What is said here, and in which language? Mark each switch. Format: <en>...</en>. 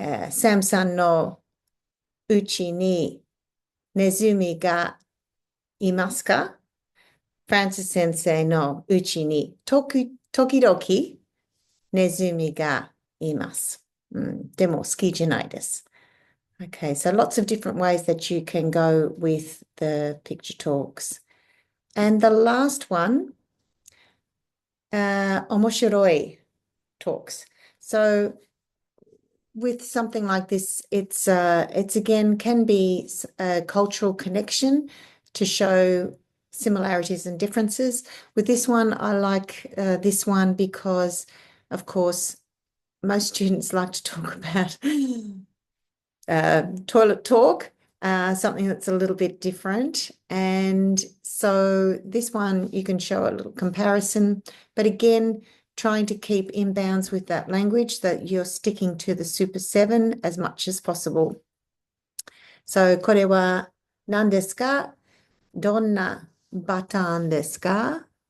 <ja>サムさんのうちにネズミがいますか? フランシス先生のうちに時々ネズミがいます。でも好きじゃないです。</ja> <en>Okay, so lots of different ways that you can go with the picture talks. And the last one, 面白い talks. So with something like this, it's again can be a cultural connection to show similarities and differences. With this one, I like this one because, of course, most students like to talk about toilet talk, something that's a little bit different. And so this one, you can show a little comparison, but again, trying to keep in bounds with that language, that you're sticking to the Super 7 as much as possible.</en> <ja>So, これは何ですか? どんなバターンですか?</ja>